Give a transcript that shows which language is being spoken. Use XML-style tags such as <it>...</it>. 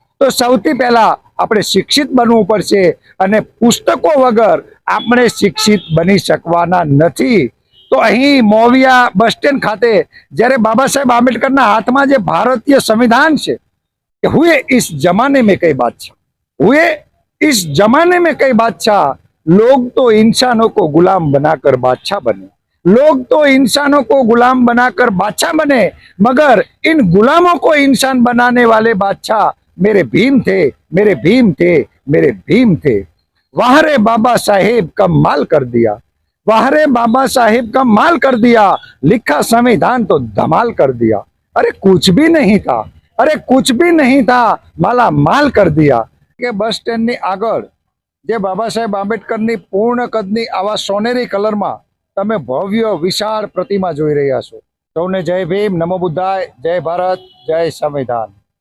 <gu>તો સૌથી પહેલા આપણે શિક્ષિત બનવું પડશે અને પુસ્તકો વગર આપણે શિક્ષિત બની શકવાના નથી। તો અહીં મોવિયા બસ સ્ટેન્ડ ખાતે જ્યારે બાબા સાહેબ આંબેડકરના હાથમાં જે ભારતીય સંવિધાન છે</gu> <hi>कि हुए इस जमाने में कई बादशाह,</hi> <gu>हुए इस जमाने में कई बादशाह,</gu> <hi>लोग तो इंसानों को गुलाम बनाकर बादशाह बने, लोग तो इंसानों को गुलाम बनाकर बादशाह बने, मगर इन गुलामों को इंसान बनाने वाले बादशाह मेरे भीम थे, मेरे भीम थे, मेरे भीम थे। वाह रे बाबा साहेब कमाल कर दिया, वाह रे बाबा साहेब कमाल कर दिया, लिखा संविधान तो धमाल कर दिया। अरे कुछ भी नहीं था, अरे कुछ भी नहीं था, माला माल कर दिया।</hi> <gu>કે બસ સ્ટેન્ડની આગળ જે બાબા સાહેબ આંબેડકરની પૂર્ણ કદની આવા સોનેરી કલરમાં તમે ભવ્ય વિશાળ પ્રતિમા જોઈ રહ્યા છો. સૌને જય ભીમ, નમો બુદ્ધાય, જય ભારત, જય સંવિધાન.</gu>